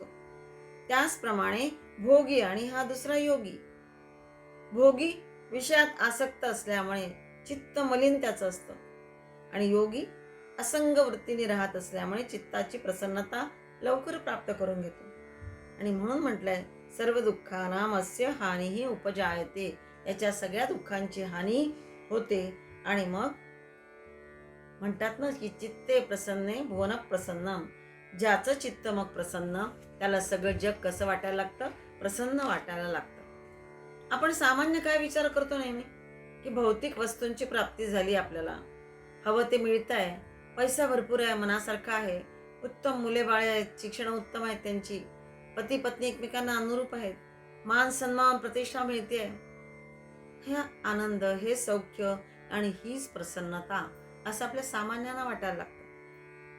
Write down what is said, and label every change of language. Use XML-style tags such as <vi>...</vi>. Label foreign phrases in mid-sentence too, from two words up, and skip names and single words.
<mr>त्याचप्रमाणे भोगी आणि हा दुसरा योगी. भोगी विषयात आसक्त असल्यामुळे चित्त मलिन त्याचं असतं आणि योगी असंग वृत्तीने राहत असल्यामुळे चित्ताची प्रसन्नता लवकर प्राप्त करून घेतो. आणि म्हणून म्हटलंय</mr> <sa>सर्व दुःखानाम अस्य हानिही उपजायते.</sa> <mr>याच्या सगळ्या दुःखांची हानी होते आणि मग म्हणतात ना की</mr> <sa>चित्ते प्रसन्ने भुवन प्रसन्नम.</sa> <mr>ज्याचं चित्त मग प्रसन्न त्याला सगळं जग कसं वाटायला लागतं? प्रसन्न वाटायला लागतं. आपण सामान्य काय विचार करतो नेहमी की भौतिक वस्तूंची प्राप्ती झाली, आपल्याला हवं ते मिळत आहे, पैसा भरपूर आहे, मनासारखा आहे, उत्तम मुले बाळे आहेत, शिक्षण उत्तम आहेत त्यांची, पती पत्नी एकमेकांना अनुरूप आहेत, मान सन्मान प्रतिष्ठा मिळते, हे आनंद, हे सौख्य आणि हीच प्रसन्नता असं आपल्या सामान्यांना वाटायला लागतं.</mr>